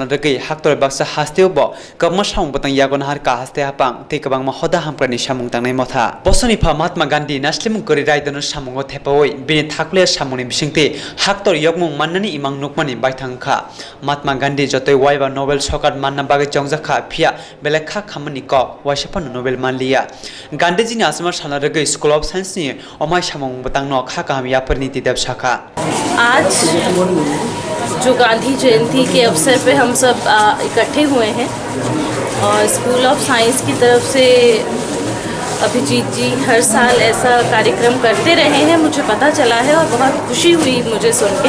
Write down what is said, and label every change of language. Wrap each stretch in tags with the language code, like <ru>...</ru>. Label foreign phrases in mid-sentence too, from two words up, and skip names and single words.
<brx>रगै हाक्तर बाक्सा हास्तेव कबमा सामुं बतंग यागन हार का हास्ते हापां ते कबां मा हदा हामप्रनि सामुं तांनाय मथा बसनिफा महात्मा गांधी नास्लिमुं करि रायदन सामुंगो थेपावै बिनि थाखले सामुंनि बिसिंते हाक्तर यगमुं माननानि इमां नुकमानि बायथांखा महात्मा गांधी जतै वाइबा नोबेल सकात मानना बागै जंजाखा फिया बेलेखा खामानि क वाइसाफा नोबेल मानलिया गांधीजीनि आजमा सालना रगै स्कुल अफ साइन्स नि अमाय सामुं बतंग न खा कामयाबनि तिदेब शाखा</brx> <hi>आज जो गांधी जयंती के अवसर पे हम सब इकट्ठे हुए हैं और स्कूल ऑफ साइंस की तरफ से अभिजीत जी हर साल ऐसा कार्यक्रम करते रहे हैं, मुझे पता चला है और बहुत खुशी हुई मुझे सुन के।</hi>